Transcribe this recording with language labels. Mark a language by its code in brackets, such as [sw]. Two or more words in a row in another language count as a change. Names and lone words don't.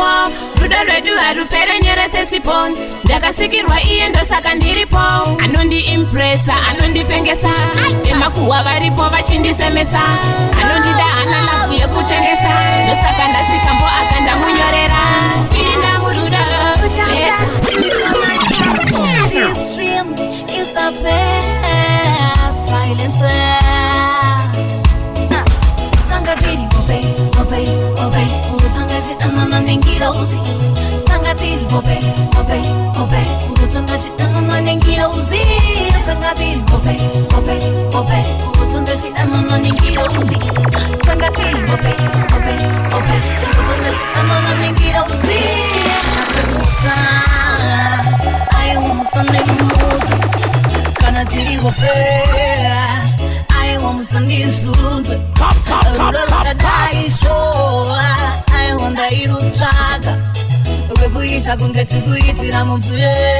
[sn] Rudo rwedu harupere nyerese sipo. Ndakasikirwa iye ndosaka ndiripo. Anondi-impressa, anondipengesa. Emakuhwa varipo vachindisemesa. Anondida hana lavu yekutengesa. Ndosaka ndasikambo akandamunyorera. Pinda murudo [en] This dream is the best silencer. [sn] Tangatiri bobe, bobe, bobe. Tangatiri anana nengirozi. Tangatiri bobe, bobe, bobe. Tangatiri anana nengirozi. Tangatiri bobe, bobe, bobe. Tangatiri anana nengirozi. Tangatiri bobe, bobe, bobe. Tangatiri anana nengirozi. [en] I want something more. [sn] Tangatiri bobe. [en] I want something soon. I want [sn] irutsvaga rwekuita kunge tikuitira mumvura